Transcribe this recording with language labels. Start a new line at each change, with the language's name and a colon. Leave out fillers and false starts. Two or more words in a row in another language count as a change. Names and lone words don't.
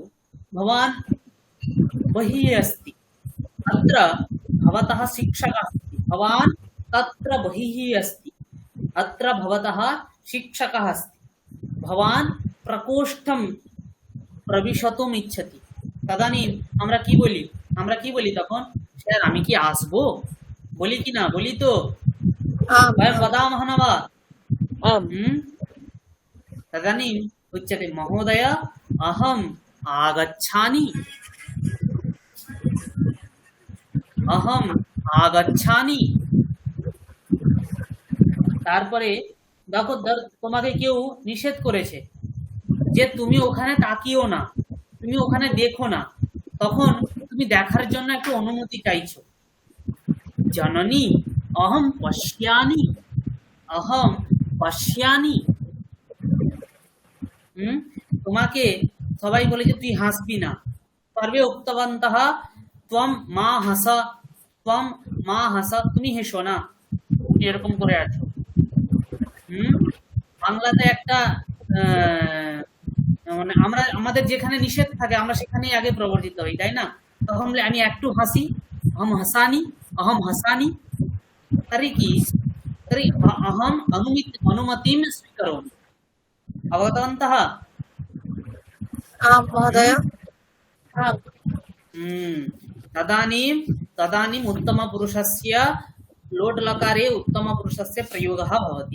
Sanskrit: भवान् बहिः अस्ति, अत्र भवतः शिक्षकः अस्ति, भवान् तत्र बहिः अस्ति, अत्र भवतः शिक्षकः अस्ति, भवान् प्रकोष्ठं प्रविशतुम् इच्छति, तदानीं
Bangla: আমরা কি বলি তখন? স্যার আমি কি আসবো বলি কি না? বলি তো,
Sanskrit: वयं वदामः न वा? आम्। तदानीम् उच्यते महोदय अहम् आगच्छामि, अहम् आगच्छामि।
Bangla: তারপরে দেখো তোমাকে কেউ নিষেধ করেছে যে তুমি ওখানে তাকিও না, তুমি ওখানে দেখো না, তখন তুমি দেখার জন্য একটু অনুমতি চাইছো।
Sanskrit: জননী अहम पश्यामि, अहम पश्यामि।
Bangla: তোমাকে সবাই বলে যে তুই হাসবি না,
Sanskrit: सर्वे उक्तवन्तः त्वम् मा हस, त्वम् मा हस,
Bangla: তুমি হেসো না, এরকম করে আছো। বাংলাতে একটা মানে আমরা আমাদের যেখানে নিষেধ থাকে আমরা সেখানেই আগে প্রবর্তিত হই, তাই না? তখন বলে আমি একটু হাসি,
Sanskrit: अहम हसानि, अहम हसानि। तर्हि अहम अनुमतिं स्वीकरोमि। अवगतवन्तः? आम् महोदय। तदानीम् उत्तमपुरुषस्य लोट् लकारे उत्तमपुरुषस्य प्रयोगः भवति।